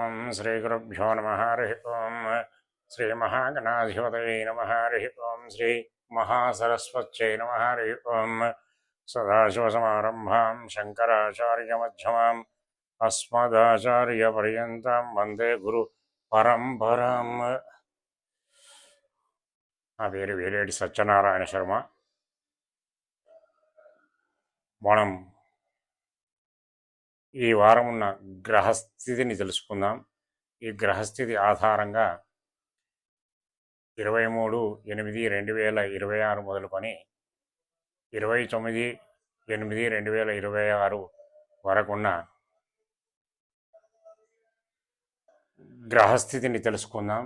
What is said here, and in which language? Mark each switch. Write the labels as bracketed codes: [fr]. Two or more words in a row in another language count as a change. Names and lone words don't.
[sa] श्रीगुरुभ्यो नमः हरिः ओं श्रीमहागणाधिपतये नमः हरिः ओं श्रीमहासरस्वत्यै नमः हरिः ओं सदाशिवसमारम्भां शङ्कराचार्यमध्यमाम् अस्मदाचार्यपर्यन्तां वन्दे गुरुपरम्पराम्. [te] నా పేరు వేలేటి సత్యనారాయణ శర్మ. మనం ఈ వారం ఉన్న గ్రహస్థితిని తెలుసుకుందాం. ఈ గ్రహస్థితి ఆధారంగా 23/8/2026 మొదలుకొని 29/8/2026 వరకున్న గ్రహస్థితిని తెలుసుకుందాం.